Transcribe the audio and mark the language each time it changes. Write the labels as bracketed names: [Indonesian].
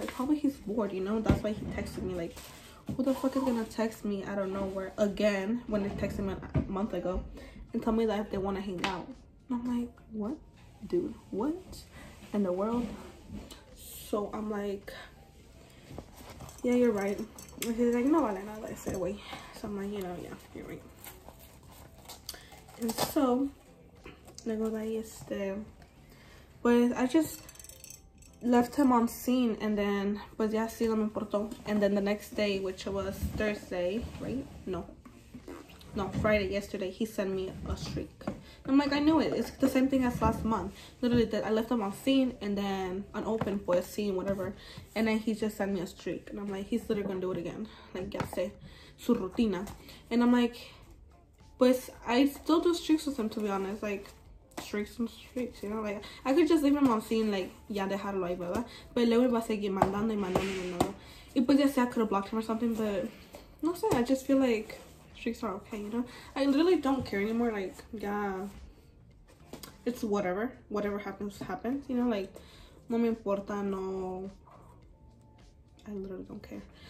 [English] It's like, probably he's bored, you know? That's why he texted me. Like, who the fuck is gonna text me out of nowhere again when they texted me a month ago and tell me that if they want to hang out? And I'm like, what? Dude, what in the world? So I'm like, yeah, you're right. And he's like, [Spanish] no vale nada ese güey. [English] So I'm like, you know, yeah, you're right. And so, [Spanish] luego de ahí, pues [English] I just left him on scene, and then, [Spanish] pues ya sí, no me importó. [English] And then the next day, which was Thursday, right? No, Friday, yesterday, he sent me a streak. I'm like, I knew it. It's the same thing as last month. Literally, that I left him on scene, and then unopened, pues, scene, whatever. And then he just sent me a streak. And I'm like, he's literally gonna do it again. Like, [Spanish] ya sé, su rutina. [English] And I'm like, pues, I still do streaks with him, to be honest. Like, streaks, you know, like, I could just leave him on scene, like, [Spanish] ya dejarlo ahí, ¿verdad? [English] But [Spanish] luego iba a seguir mandando. Y pues ya sé, [English] I could have blocked him or something, but [Spanish] no sé, [English] I just feel like streaks are okay, you know? I literally don't care anymore. Like, yeah, it's whatever happens, you know? Like, [Spanish] no me importa, no, [English] I literally don't care.